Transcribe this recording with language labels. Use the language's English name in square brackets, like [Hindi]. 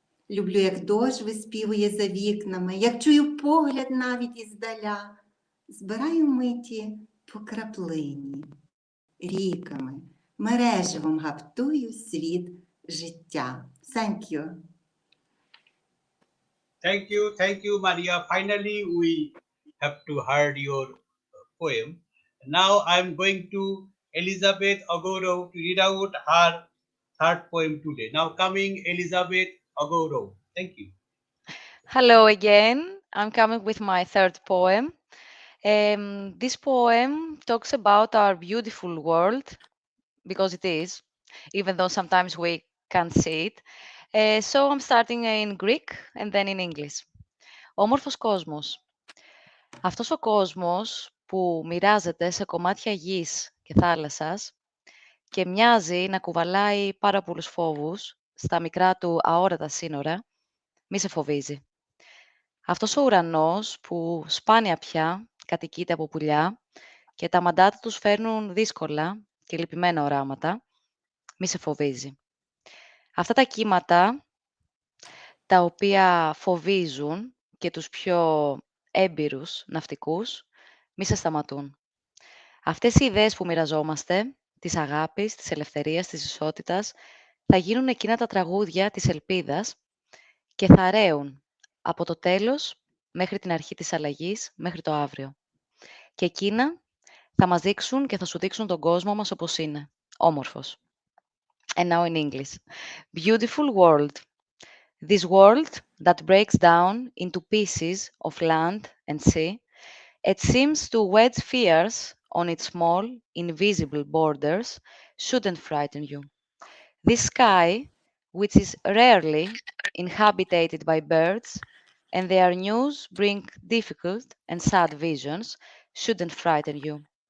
[Ukrainian] Люблю, як дощ виспівує за вікнами, як чую погляд навіть іздаля. Збираю миті по краплині, ріками, мереживом гаптую світ життя. [English] Thank you. Thank you, Maria. Finally, we have to heard your poem. Now I'm going to Elizabeth Agorov to read out her third poem today. Now coming Elizabeth Agorov. Thank you. Hello again. I'm coming with my third poem. This poem talks about our beautiful world, because it is, even though sometimes we can't see it. So I'm starting in Greek and then in English. [Greek] Όμορφος κόσμος. Αυτός ο κόσμος που μοιράζεται σε κομμάτια γης και θάλασσας και μοιάζει να κουβαλάει πάρα πολλούς φόβους στα μικρά του αόρατα σύνορα, μη σε φοβίζει. Αυτός ο ουρανός που σπάνια πια κατοικείται από πουλιά και τα μαντάτα τους φέρνουν δύσκολα και λυπημένα οράματα, μη σε φοβίζει. Αυτά τα κύματα τα οποία φοβίζουν και τους πιο έμπειρους ναυτικούς, μη σε σταματούν. Αυτές οι ιδέες που μοιραζόμαστε, της αγάπης, της ελευθερίας, της ισότητας, θα γίνουν εκείνα τα τραγούδια της ελπίδας και θα ρέουν από το τέλος μέχρι την αρχή της αλλαγής, μέχρι το αύριο. Και εκείνα θα μας δείξουν και θα σου δείξουν τον κόσμο μας όπως είναι, όμορφος. [English] And now in English. Beautiful world. This world that breaks down into pieces of land and sea, it seems to wedge fears on its small, invisible borders, shouldn't frighten you. This sky, which is rarely inhabited by birds, and their news bring difficult and sad visions, shouldn't frighten you.